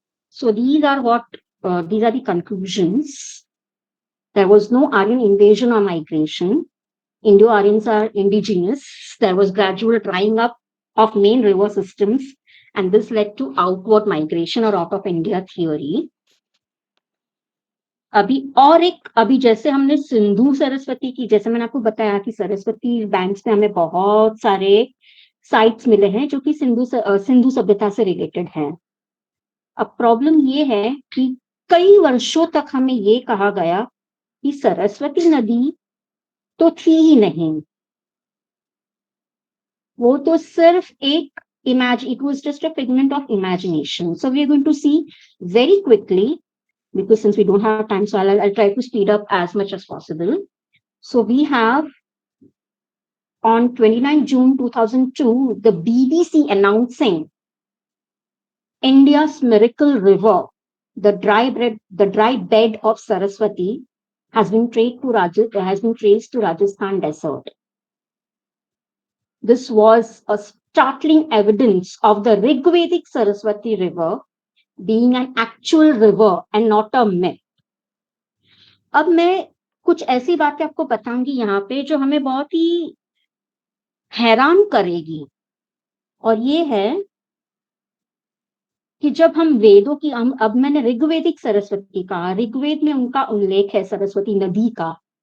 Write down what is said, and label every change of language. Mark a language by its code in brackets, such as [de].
[en] So these are the conclusions. There was no Aryan invasion or migration. Indo-Aryans are indigenous. There was gradual drying up of main river systems, and this led to outward migration or out of India theory. [hi] अभी जैसे हमने सिंधु सरस्वती की, जैसे मैंने आपको बताया कि Saraswati banks में हमें बहुत सारे साइट्स मिले हैं जो कि सिंधु सभ्यता से रिलेटेड हैं। अब प्रॉब्लम ये है कि कई वर्षों तक हमें ये कहा गया कि सरस्वती नदी तो थी ही नहीं, वो तो सिर्फ एक [en] it was just a figment of imagination. So we are going to see very quickly, because since we don't have time, so I'll try to speed up as much as possible. So we have on 29 June 2002, the BBC announcing India's miracle river, the dry bed of Saraswati, has been traced to Rajasthan desert. This was a startling evidence of the Rigvedic Saraswati River being an actual river and not a myth. [hi] अब मैं कुछ ऐसी बातें आपको बताऊंगी यहाँ पे जो हमें बहुत ही हैरान करेगी, और ये है कि जब हम वेदों की अब मैंने ऋग्वेदिक सरस्वती कहा, ऋग्वेद में उनका उल्लेख है सरस्वती नदी का।